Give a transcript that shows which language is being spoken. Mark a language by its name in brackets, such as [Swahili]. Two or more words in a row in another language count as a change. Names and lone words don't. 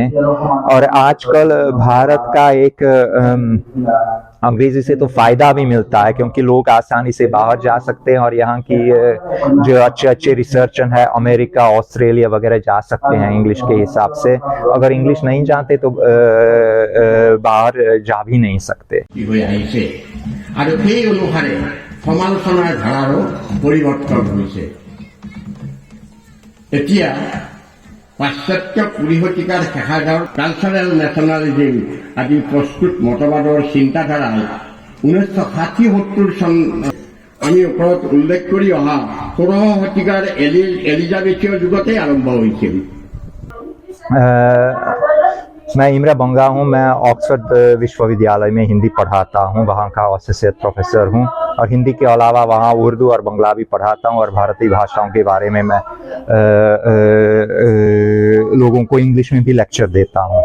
[Hindi] और आजकल भारत का एक अंग्रेजी से तो फायदा भी मिलता है, क्योंकि लोग आसानी से बाहर जा सकते हैं और यहाँ की जो अच्छे रिसर्चर है अमेरिका, ऑस्ट्रेलिया वगैरह जा सकते हैं इंग्लिश के हिसाब से। अगर इंग्लिश नहीं जानते तो बाहर जा भी नहीं सकते। [Assamese] সমালোচনাৰ ধাৰাৰো পৰিৱৰ্তন হৈছে। এতিয়া পাশ্চাত্য 20 শতিকাৰ শেষাৰ্ধৰ [English] cultural nationalism [Assamese] আদি প্ৰস্তুত মতবাদৰ চিন্তাধাৰাই 1960-70 চন আমি ওপৰত উল্লেখ কৰি অহা 16 শতিকাৰ এলিজাবেথীয় যুগতে আৰম্ভ হৈছিল। [Hindi] मैं इमरा बंगा हूँ। मैं ऑक्सफोर्ड विश्वविद्यालय में हिंदी पढ़ाता हूँ, वहाँ का एसोसिएट प्रोफेसर हूँ। और हिंदी के अलावा वहाँ उर्दू और बंगला भी पढ़ाता हूँ और भारतीय भाषाओं के बारे में मैं लोगों को इंग्लिश में भी लेक्चर देता हूँ।